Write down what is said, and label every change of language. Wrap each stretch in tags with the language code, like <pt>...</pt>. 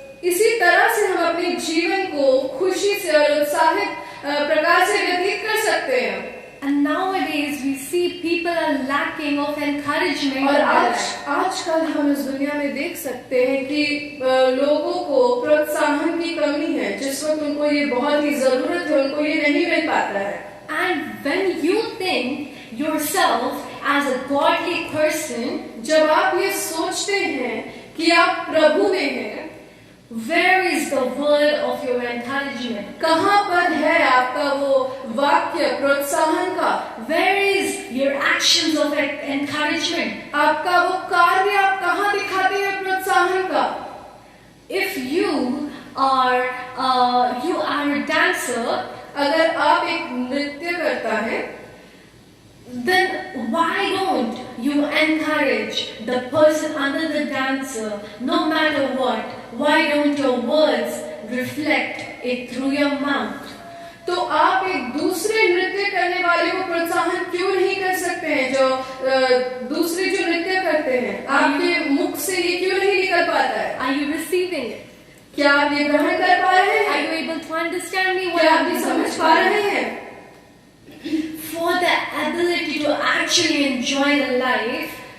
<hi>इसी तरह से हम अपने जीवन को खुशी से और उत्साहित प्रकार से व्यतीत कर सकते हैं।</hi> <en>And nowadays we see people are lacking of encouragement.</en> <hi>और आजकल हम इस दुनिया में देख सकते हैं कि लोगों को प्रोत्साहन की कमी है, जिस वक्त उनको ये बहुत ही जरूरत है, उनको ये नहीं मिल पाता है।</hi> <en>And when you think yourself as a godly person,</en> <hi>जब आप ये सोचते हैं कि आप प्रभु में हैं,</hi> <en>where is the word of your encouragement?</en> <hi>कहाँ पर है आपका वो वाक्य प्रोत्साहन का?</hi> <en>Where is your actions of encouragement?</en> <hi>आपका वो कार्य आप कहाँ दिखाते हैं प्रोत्साहन का?</hi> <en>If you are a dancer,</en> <hi>अगर आप एक नृत्य करता है,</hi> <en>then why don't you encourage the person under the dancer no matter what? Why don't your words reflect it through your mouth?</en> <hi>तो आप एक दूसरे नृत्य करने वाले को प्रोत्साहन क्यों नहीं कर सकते हैं? जो दूसरे जो नृत्य करते हैं, आपके मुख से ये क्यों नहीं निकल पाता है?</hi> <en>Are you receiving it?</en> <hi>क्या आप ये ग्रहण कर पा रहे हैं?</hi> <en>Are you able to understand me?</en> <hi>क्या आप ये समझ पा रहे हैं?</hi> <en>For the ability to actually enjoy the life,</en>